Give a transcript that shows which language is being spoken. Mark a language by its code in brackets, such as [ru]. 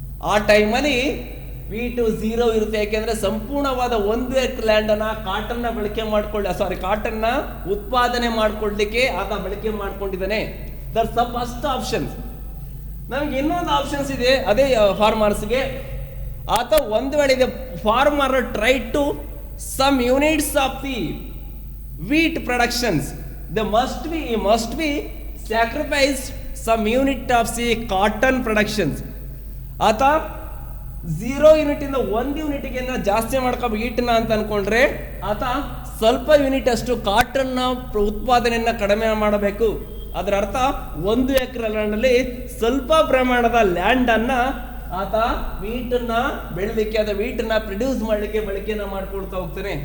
[kn] ಆ ಟೈಮಲ್ಲಿ ವೀಟು 0 ಇರುತ್ತೆ. ಯಾಕೆಂದ್ರೆ ಸಂಪೂರ್ಣವಾದ 1 ಎಕರೆ ಲ್ಯಾಂಡ್ ಅನ್ನ ಕಾಟನ್ ನ ಬಳಕೆ ಕಾಟನ್ ನ ಉತ್ಪಾದನೆ ಮಾಡ್ಕೊಳ್ಳಿಕ್ಕೆ ಆತ ಬಳಕೆ ಮಾಡ್ಕೊಂಡಿದ್ದಾನೆ. [en] That's the first option. [kn] ನಮಗೆ ಇನ್ನೊಂದು ಆಪ್ಷನ್ಸ್ ಇದೆ, ಅದೇ ಫಾರ್ಮರ್ಸ್ಗೆ. ಆತ ಒಂದು ವೇಳೆ ಇದೆ [en] Farmer try to some units of the wheat productions, they must be sacrificed some unit of the cotton productions. [kn] ಆತ 0 ಯೂನಿಟ್ ಇಂದ 1 ಯೂನಿಟ್ಗೆ ಜಾಸ್ತಿ ಮಾಡ್ಕೊ ವೀಟ್ನ ಅಂತ ಅನ್ಕೊಂಡ್ರೆ ಆತ ಸ್ವಲ್ಪ ಯೂನಿಟ್ ಅಷ್ಟು ಕಾಟನ್ ನ ಉತ್ಪಾದನೆಯನ್ನ ಕಡಿಮೆ ಮಾಡಬೇಕು. ಅದರ ಅರ್ಥ 1 ಎಕರೆ ಲ್ಯಾಂಡ್ ಅಲ್ಲಿ ಸ್ವಲ್ಪ ಪ್ರಮಾಣದ ಲ್ಯಾಂಡ್ ಅನ್ನ ಆತ ವೀಟನ್ನ ಬೆಳಲಿಕ್ಕೆ, ಅದ ವೀಟನ್ನ ಪ್ರೊಡ್ಯೂಸ್ ಮಾಡಲಿಕ್ಕೆ ಬಳಕೆಯನ್ನ ಮಾಡ್ಕೊಳ್ತಾ ಹೋಗ್ತಾನೆ.